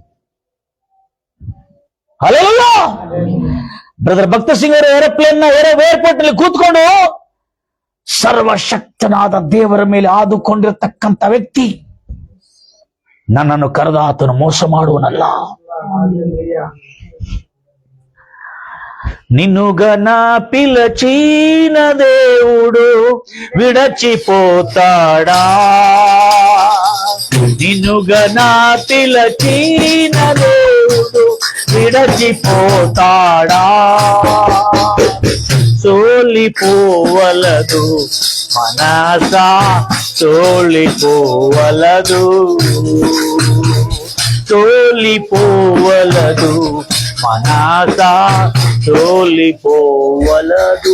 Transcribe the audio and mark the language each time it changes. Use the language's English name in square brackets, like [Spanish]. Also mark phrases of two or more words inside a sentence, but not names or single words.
[Kannada] ಹಲ್ಲೆಲೂಯಾ. ಬ್ರದರ್ ಭಕ್ತ ಸಿಂಗ್ ಅವರು ಏರ್ಪೋರ್ಟ್ ನಲ್ಲಿ ಕೂತ್ಕೊಂಡು ಸರ್ವಶಕ್ತನಾದ ದೇವರ ಮೇಲೆ ಆದುಕೊಂಡಿರತಕ್ಕಂಥ ವ್ಯಕ್ತಿ, ನನ್ನನ್ನು ಕರೆದ ಆತನು ಮೋಸ ಮಾಡುವನಲ್ಲ. [Telugu] నిన్నుగన పిలచిన దేవుడు విడచిపోతాడా? నిన్నుగన పిలచిన దేవుడు విడచిపోతాడా? సోలిపోవలదు మనస సోలిపోవలదు సోలిపోవలదు మనస సోలిపోవలదు.